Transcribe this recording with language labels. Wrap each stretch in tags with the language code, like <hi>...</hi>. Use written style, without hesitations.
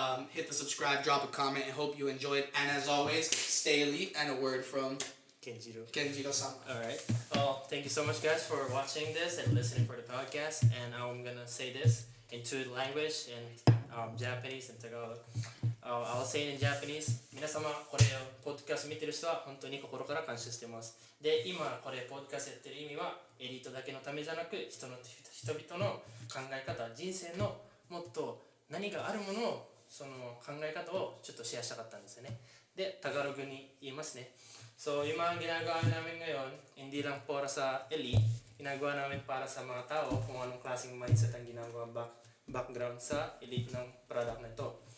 <en>Hit the subscribe, drop a comment, and hope you enjoyed. And as always, stay elite. And a word from Kenjiro-sama. All right. Well, thank you so much, guys, for watching this and listening for the podcast. And I'm gonna say this in two language, in Japanese and Tagalog. I'll say it in Japanese.</en> <ja>皆様これをポッドキャスト見てる人は本当に心から感謝しています。で、今これポッドキャストやってる意味はエリートだけのためじゃなく人々の考え方、人生のもっと何があるものをその考え方をちょっとシェアしたかったんですよね。で、タガログに言いますね。</ja> <tl>So, yung mga ginagawa namin ngayon, hindi lang para sa elite, ginagawa namin para sa mga tao kung anong klaseng mindset ang ginagawa background sa elite ng product na ito.</tl>